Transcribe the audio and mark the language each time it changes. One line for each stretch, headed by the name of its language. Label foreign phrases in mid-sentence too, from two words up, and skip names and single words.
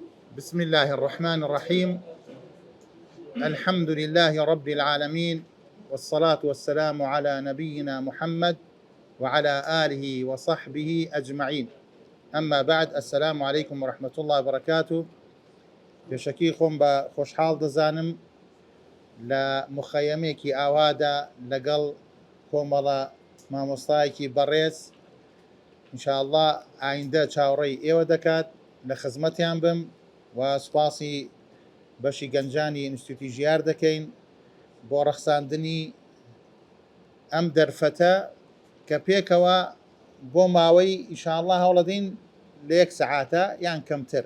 Arabic: بسم الله الرحمن الرحيم. الحمد لله رب العالمين، والصلاة والسلام على نبينا محمد وعلى آله وصحبه أجمعين. أما بعد، السلام عليكم ورحمة الله وبركاته.
Central Kurdish: بشكي خۆم بە خۆشحاڵ دەزانم لە مخەیەمێکی ئاوادا لەگەڵ کۆمەڵە مامۆستایەکی بەڕێز
Arabic: ئینشاءالله
Central Kurdish: ئایندە چاوەڕێی ئێوە دەکات، لە خزمەتیان بم و سوپاسی بەشی گەنجانی ئینستیتوتی ژیار دەکەین بۆ ڕەخساندنی ئەم دەرفەتە کە پێکەوە بۆ ماوەی
Arabic: ئینشاءالله
Central Kurdish: هەوڵەدەین لە 1 سەعاتە یان کەمتر.